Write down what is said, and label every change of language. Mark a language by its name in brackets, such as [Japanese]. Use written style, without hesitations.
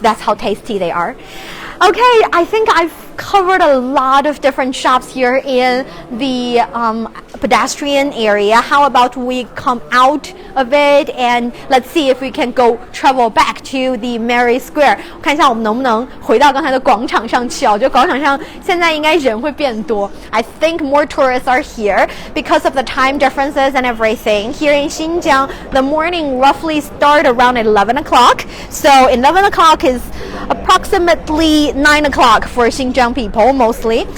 [English] That's how tasty they are. Okay, I think I've covered a lot of different shops here in the pedestrian area. How about we come out of it and let's see if we can go travel back to the Mary Square. [Chinese] 我看一下我们能不能回到刚才的广场上去啊，我觉得广场上现在应该人会变多。 [English] I think more tourists are here because of the time differences and everything. Here in Xinjiang, the morning roughly start around 11 o'clock. So 11 o'clock is approximately 9 o'clock for Xinjiang people mostly.